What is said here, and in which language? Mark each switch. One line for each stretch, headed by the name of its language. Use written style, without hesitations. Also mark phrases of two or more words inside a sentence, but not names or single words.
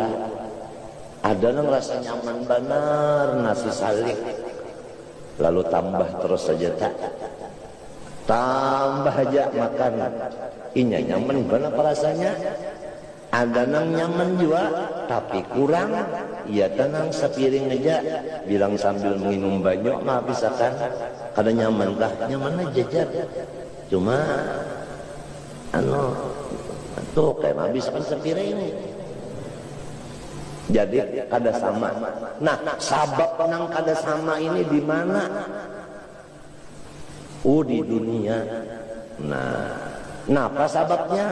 Banjar: Ada yang rasa nyaman benar, nasi salik, lalu tambah terus saja tak, tambah aja makan, ini nyaman benar rasanya. Ada yang nyaman juga, tapi kurang. Ya tenang sepiring aja, bilang sambil minum banyak mah bisa kan? Kada nyaman lah, nyaman aja jar. Cuma, tuh kayak habis kan sepiring. Jadi kada sama. Nah, sabab nang kada sama ini di mana? Di dunia. Nah, apa sababnya?